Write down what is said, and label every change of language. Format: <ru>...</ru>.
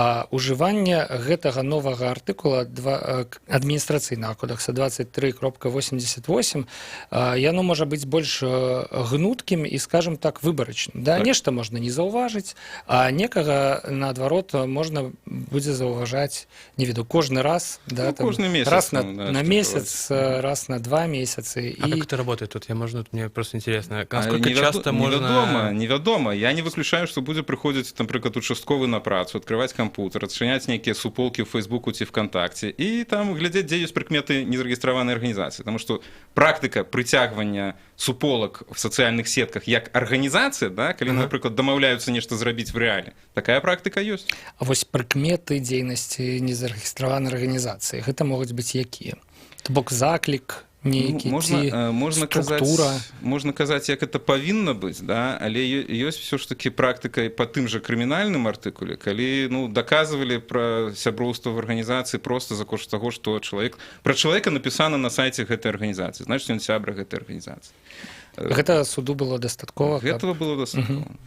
<be>Ужыванне гэтага новага артыкула адміністрацыйнага кодекса 23.88 яно можа быць больш гнуткім і, скажем так, выбарачным. Да, нешта можна не заўважыць, а некага, наадварот, можна будзе заўважаць, не веду, кожны раз, да, там, раз на месяц, раз на 2 месяцы.</be> <ru>А как это работает тут? Мне просто интересно, насколько часто можно...</ru> <be>Невядома.</be> <ru>Я не выключаю, что будет приходить, например, участковый на працу, открывать компьютер, отчинять некие суполки в Фейсбуку ці ВКонтакте и там глядеть, где есть прикметы незарегистрированной организации. Потому что практика притягивания суполок в социальных сетках як организация, да, когда, например, домовляются нечто зрабіць в реале, такая практика есть.</ru> <be>А вось прыкметы дзейнасці незарэгістраванай арганізацыі, гэта могуць быць якія? То бок заклік, нейкі, ці структура. Можна казаць, як это павінна быць, да? Але ёсць все ж таки практыка па тым жа крымінальным артыкуле, калі даказвалі пра сяброўства в арганізацыі просто за кошт таго, што пра чалавека напісана на сайце гэтай арганізацыі, значыць, ён сябра гэтай арганізацыі. Гэта суду было дастаткова? Гэтага было дастаткова.</be>